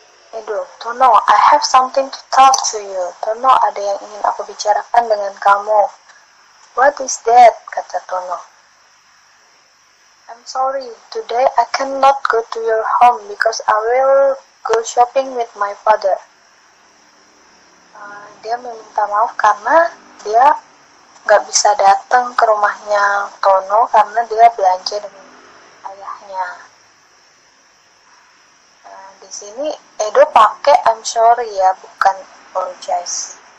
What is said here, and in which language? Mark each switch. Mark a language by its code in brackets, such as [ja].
[en] Edo, Tono, I have something to talk to you. [id] Tono, ada yang ingin aku bicarakan dengan kamu. [en] What is that? [id] Kata [en] Tono. I'm sorry, today I cannot go to your home because I will go shopping with my father. [id] Dia meminta maaf karena dia nggak bisa datang ke rumahnya Tono karena dia belanja dengan ayahnya. Di sini Edo pakai [en] I'm sorry [id] ya, bukan apologize.